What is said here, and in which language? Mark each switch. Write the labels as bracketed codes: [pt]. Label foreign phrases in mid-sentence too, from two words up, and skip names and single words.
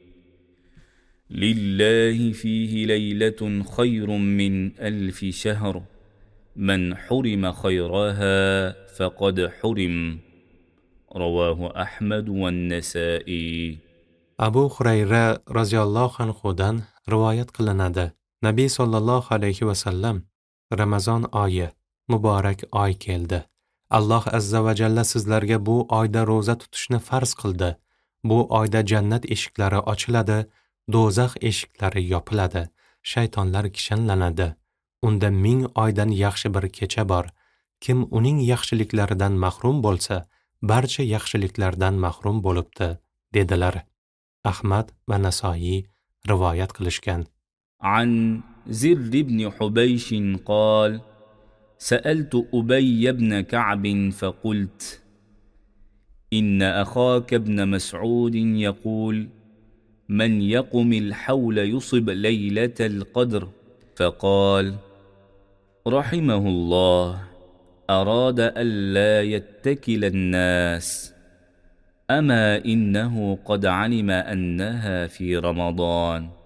[ar] لله فيه ليلة خير من 1000 شهر من حرم خيرها فقد حرم رواه أحمد والنسائي. [uz] Abu Hurayra roziyallohu anhudan rivoyat qilinadi. Nabiy [ar] صلى الله عليه وسلم: [uz] Ramazon oyi, muborak oy keldi. Alloh [ar] عز وجل [uz] sizlarga bu oyda roza tutishni farz qildi. Bu oyda jannat eshiklari ochiladi, do'zax eshiklari yopiladi, shaytonlar kishanlanadi. Unda 1000 oydan yaxshi bir kecha bor. Kim uning yaxshiliklaridan mahrum bo'lsa, barcha yaxshiliklardan mahrum bo'libdi, dedilar. Ahmad va Nasoiy rivoyat qilishgan. [ar] عن زر بن حبيش قال سألت أبي بن كعب فقلت إن أخاك ابن مسعود يقول من يقم الحول يصب ليلة القدر فقال رحمه الله أراد ألا يتكل الناس أما إنه قد علم أنها في رمضان